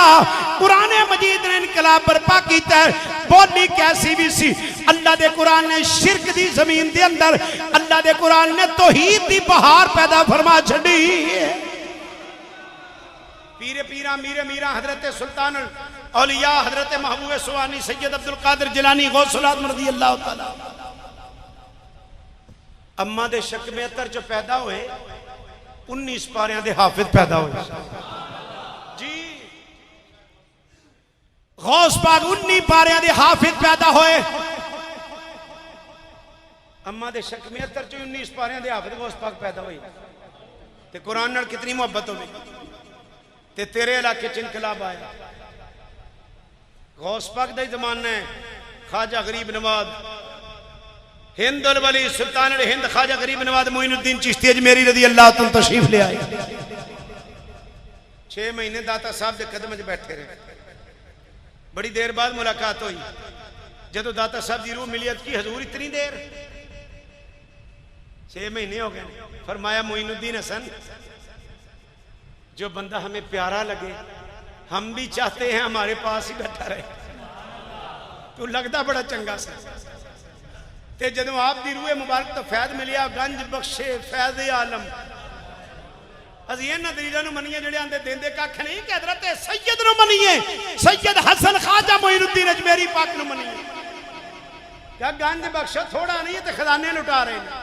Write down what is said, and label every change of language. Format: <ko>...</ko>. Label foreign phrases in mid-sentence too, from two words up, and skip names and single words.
<ur>قرآن مجید نے انقلاب برپا کیا.</ur> <pa>بولی کیسی بھی سی، اللہ دے قرآن نے شرک دی زمین دے اندر، اللہ دے قرآن نے توحید دی بہار پیدا فرما چھڈی. پیرے پیرا میرے میرا حضرت سلطان اولیاء حضرت محبوب سبحانی سید عبدالقادر جیلانی غوث الاعظم رضی اللہ تعالیٰ امّا دے شک میں اتر جو پیدا ہوئے 19 پاریاں دے حافظ پیدا ہوئے جی. غوث پاک 19 پاریاں دے حافظ پیدا ہوئے. امّا دے شک میں اتر جو 19 پاریاں دے حافظ غوث پاک پیدا ہوئے تے قرآن نال کتنی محبت ہوگی تے تیرے علاقے چ انقلاب آیا. غوث پاک دا زمانہ ہے۔ خواجہ غریب نواز ہندالولی سلطان ہند خواجہ غریب نواز معین الدین چشتی اجمیری رضی اللہ تعالیٰ تشریف لے آئے.</pa> <ur>6 مہینے داتا صاحب کے قدم چ بیٹھے رہے. بڑی دیر بعد ملاقات ہوئی۔ جدوں داتا صاحب کی روح ملی کی حضور اتنی دیر 6 مہینے ہو گئے. فرمایا معین الدین حسن جو بندہ ہمیں پیارا لگے ہم بھی چاہتے ہیں ہمارے پاس ہی بیٹھا رہے.</ur> <pa>تو لگتا بڑا چنگا سا تے جدوں آپ دی روح مبارک تو فید ملیا گنج بخشے فید عالم اسی انہاں دلیلاں نوں منیے جہڑے آندے دیندے ککھ نہیں کہ حضرت سید نوں منیے سید حسن خواجہ معین الدین اجمیری پاک نوں منیے.</pa> <ur>کیا گنج بخشو تھوڑا نہیں تے خزانے لٹا رہے ہیں.</ur>